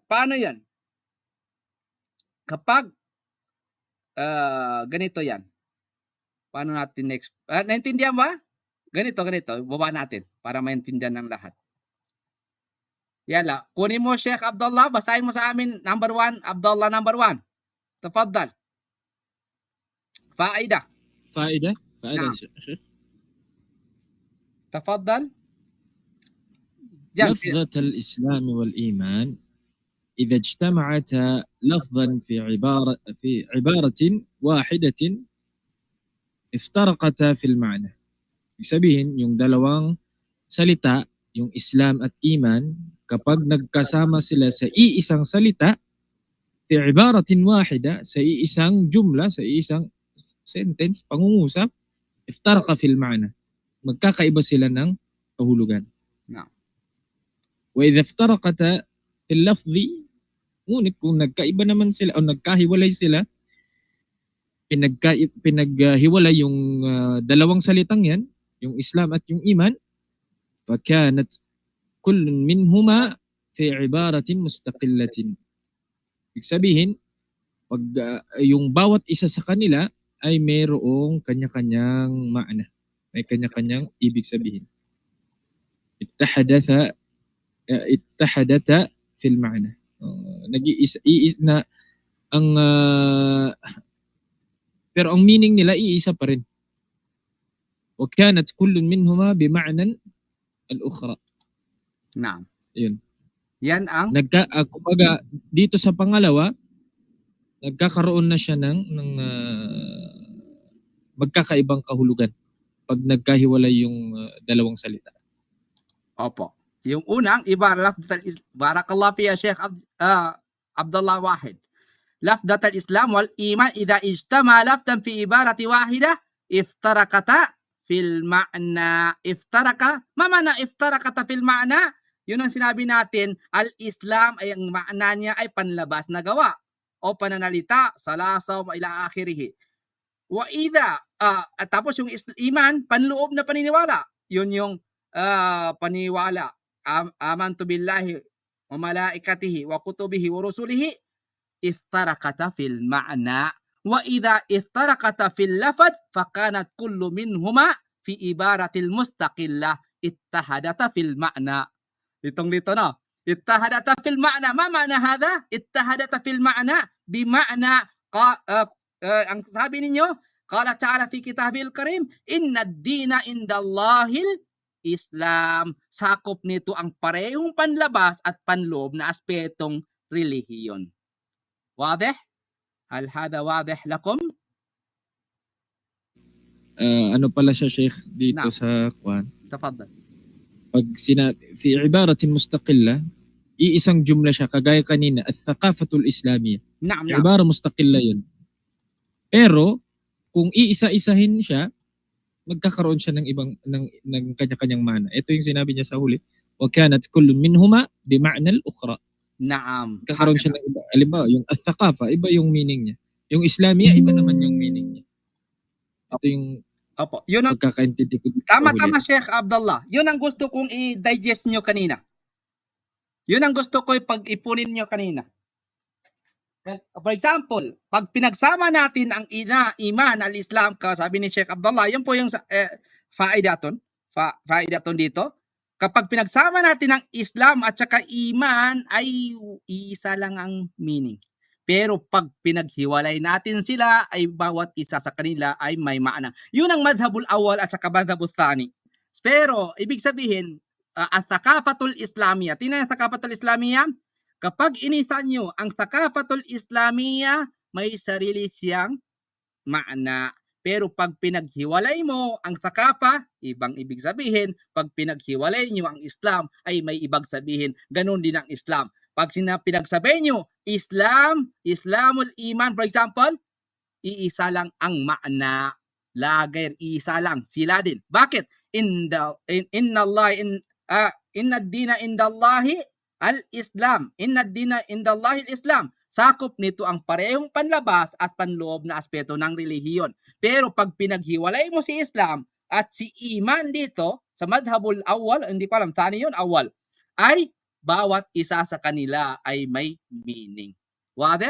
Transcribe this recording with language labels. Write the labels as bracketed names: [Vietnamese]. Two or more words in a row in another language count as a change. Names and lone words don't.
[Filipino] Paano yan? Kapag ganito yan. Paano natin next? Naintindihan ba? Ganito. Baba natin para maintindihan ng lahat. Yala, kunin mo Sheikh Abdullah, basahin mo sa amin number 1, Abdullah number 1. [Arabic] تفضل. فائدة. نعم. تفضل. لفظة الإسلام والإيمان إذا اجتمعتا لفظا في عبارة واحدة افترقتا في المعنى. [Filipino] Sabihin, yung dalawang salita, yung Islam at Iman, kapag nagkasama sila sa iisang salita, [Arabic] في عبارة واحدة, [Filipino] sa iisang jumla, sa iisang sentence, pangungusap, [Arabic] افترقا في المعنى. [Filipino] Magkakaiba sila ng kahulugan. No. [Arabic] وإذا افترقتا في اللفظ, [Filipino] ngunit kung nagkaiba naman sila o nagkahiwalay sila, pinaghiwalay yung dalawang salitang yan, yung Islam at yung iman, [Arabic] فكانت كل منهما في عبارة مستقلة. [Filipino] Ibig sabihin, pag yung bawat isa sa kanila ay mayroong kanya-kanyang maana, may kanya-kanyang ibig sabihin. [Arabic] اتحدتا في المعنى. [Filipino] Nag-iisa na ang pero ang meaning nila iisa pa rin. [Arabic] وكانت كل منهما بمعنى الأخرى. Naam. [Filipino] Yun. Yan ang Kumbaga dito sa pangalawa, nagkakaroon na siya ng magkakaibang kahulugan pag nagkahiwalay yung dalawang salita. Opo. Yung unang [Arabic] بارك الله فيك يا [Filipino] Sheikh Abdullah Wahid. [Arabic] لفظة الإسلام والإيمان إذا اجتمعتا لفظا في عبارة واحدة افترقتا في المعنى. ما معنى افترقتا في المعنى? [Filipino] Yun ang sinabi natin, al-Islam ay ang ma'na niya ay panlabas na gawa o pananalita, salasaw [Arabic] إلى آخره. وإذا [Filipino] tapos yung iman, panloob na paniniwala. Yun yung paniwala. [Arabic] آمنت بالله وملائكته وكتبه ورسله افترقتا في المعنى. وإذا افترقتا في اللفظ فكانت كل منهما في عبارة مستقلة اتحدتا في المعنى. [Filipino] Litong-lito no. [Arabic] اتحدتا في المعنى. ما معنى هذا? اتحدتا في المعنى بمعنى [Filipino] ang sabi ninyo, [Arabic] قال تعالى في الكتاب الكريم إن الدين عند الله الإسلام. [Filipino] Sakop nito ang parehong panlabas at panloob na aspetong relihiyon. [Arabic] واضح؟ هل هذا واضح لكم? [Filipino] Ano pala siya, Sheikh, dito [Arabic] Naam. [Filipino] sa Quran? [Arabic] Tafaddal. [Filipino] Pag [Arabic] في عبارة مستقلة, [Filipino] iisang jumla siya, kagaya kanina, [Arabic] الثقافة الإسلامية. نعم، نعم. عبارة مستقلة yun. [Filipino] Pero, kung iisa-isahin siya, magkakaroon siya ng ibang ng kanya-kanyang mana. Ito yung sinabi niya sa huli. [Arabic] وكانت كل منهما بمعنى الأخرى. Naam. [Filipino] Kakaroon siya ng iba. Halimbawa, yung al-thaqafa, iba yung meaning niya. Yung Islamiyya, iba naman yung meaning niya. Ito yung Opo. Yun ang pagkakaintindi ko. tama Sheikh Abdullah. Yun ang gusto kong i-digest nyo kanina. Yun ang gusto ko pag-ipunin nyo kanina. For example, pag pinagsama natin ang [Arabic] إيمان الإسلام, [Filipino] sabi ni Sheikh Abdullah, yun po yung faidaton dito. Kapag pinagsama natin ang Islam at saka iman, ay isa lang ang meaning. Pero pag pinaghiwalay natin sila, ay bawat isa sa kanila ay may maana. Yun ang [Arabic] المذهب الأول [Filipino] at saka [Arabic] المذهب الثاني. [Filipino] Pero, ibig sabihin, [Arabic] الثقافة الإسلامية. [Filipino] Tingnan ang [Arabic] الثقافة الإسلامية. [Filipino] Kapag inisa nyo ang [Arabic] الثقافة الإسلامية, [Filipino] may sarili siyang maana. Pero pag pinaghiwalay mo ang thaqafa, ibang ibig sabihin. Pag pinaghiwalay nyo ang Islam, ay may ibang sabihin. Ganon din ang Islam. Pag pinagsabay nyo, [Arabic] إسلام الإيمان, [Filipino] for example, iisa lang ang maana. Lagay, isa lang. Sila din. Bakit? [Arabic] إن الدين عند الله الإسلام. إن الدين عند الله الإسلام. [Filipino] Sakop nito ang parehong panlabas at panloob na aspeto ng relihiyon. Pero pag pinaghiwalay mo si Islam at si iman dito, sa [Arabic] المذهب الأول, [Filipino] hindi ko alam, thani yun, awal, ay bawat isa sa kanila ay may meaning. [Arabic] Wadih?